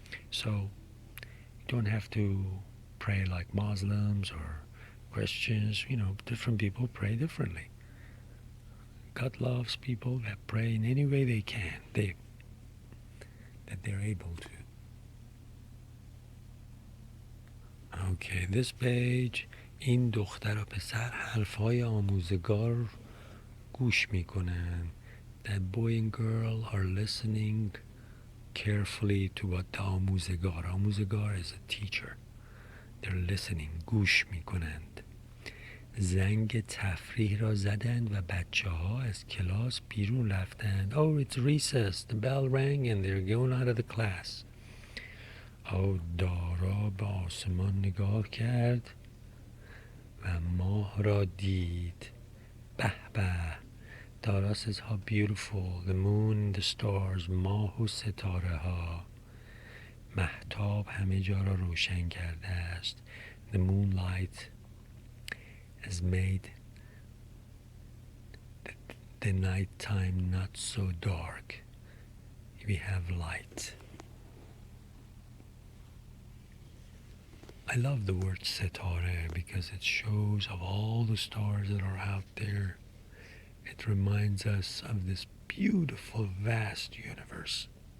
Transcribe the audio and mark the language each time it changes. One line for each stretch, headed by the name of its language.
English: So you don't have to pray like Muslims or Christians. Different people pray differently. God loves people that pray in any way they can, that they're able to. Okay, this page.
Persian: این دختر و پسر حرفهای آموزگار گوش میکنن.
English: That boy and girl are listening carefully to what the آموزگار is a teacher. They're listening,
Persian: گوش میکنند. زنگ تفریح را زدند و بچه ها از کلاس بیرون رفتند.
English: Oh, it's recess. The bell rang and they're going out of the class.
Persian: دارا به آسمان نگاه کرد و ماه را دید. به به.
English: Dara says how beautiful the moon, the stars,
Persian: ماه و ستاره ها. مهتاب همه جا را روشن کرده است.
English: The moonlight has made the night time not so dark. We have light. I love the word setare because it shows of all the stars that are out there. It reminds us of this beautiful, vast universe.